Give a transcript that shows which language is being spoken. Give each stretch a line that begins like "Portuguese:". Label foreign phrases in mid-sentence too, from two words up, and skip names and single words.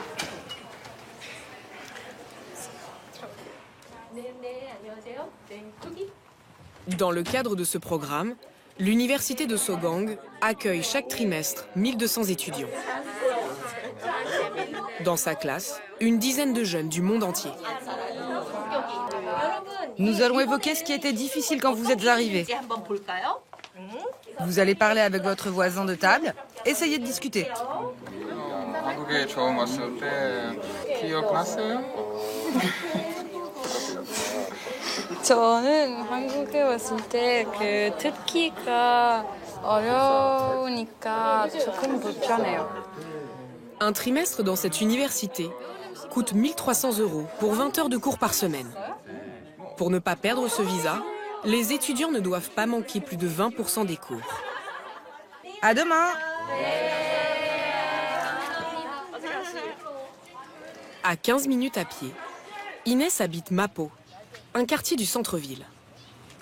French: Dans le cadre de ce programme, l'université de Sogang accueille chaque trimestre 1200 étudiants. Dans sa classe, une dizaine de jeunes du monde entier. Nous allons évoquer ce qui était difficile quand vous êtes arrivés. Vous allez parler avec votre voisin de table, essayez de discuter.
Korean: 한국에 처음 왔을 때 기억나세요? 저는 한국에 왔을 때 그 듣기가 어려우니까 조금 불편해요.
French: Un trimestre dans cette université coûte 1 300 € pour 20 heures de cours par semaine. Pour ne pas perdre ce visa, les étudiants ne doivent pas manquer plus de 20% des cours. À demain! À 15 minutes à pied, Inès habite Mapo, un quartier du centre-ville.